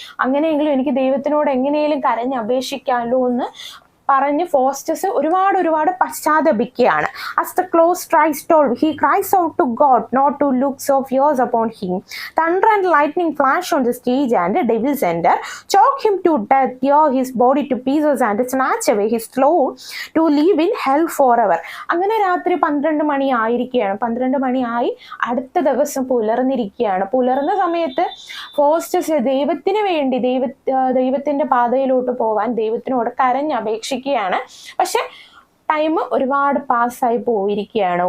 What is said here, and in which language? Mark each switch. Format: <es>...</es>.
<ml>അങ്ങനെയെങ്കിലും എനിക്ക് ദൈവത്തിനോട് എങ്ങനെയെങ്കിലും കരഞ്ഞപേക്ഷിക്കാമല്ലോ എന്ന് പറഞ്ഞ് ഫോസ്റ്റസ് ഒരുപാട് പശ്ചാത്തപിക്കുകയാണ്.</ml> <en>As the close strikes 12, he cries out to God not to look so fierce upon him. Thunder and lightning flash on the stage, and the devil's enter, choke him to death, tear his body to pieces, and snatch away his soul to live in hell forever.</en> <ml>അങ്ങനെ രാത്രി 12 മണി ആയിരിക്കുകയാണ്. 12 മണിയായി, അടുത്ത ദിവസം പുലർന്നിരിക്കുകയാണ്. പുലർന്ന സമയത്ത് Faustus ദൈവത്തിന് വേണ്ടി ദൈവത്തിന്റെ പാതയിലോട്ട് പോവാൻ ദൈവത്തിനോട് കരഞ്ഞപേക്ഷിക്കുകയാണ്. പക്ഷെ ടൈം ഒരുപാട് പാസ്സായി പോയിരിക്കുകയാണ്.</ml>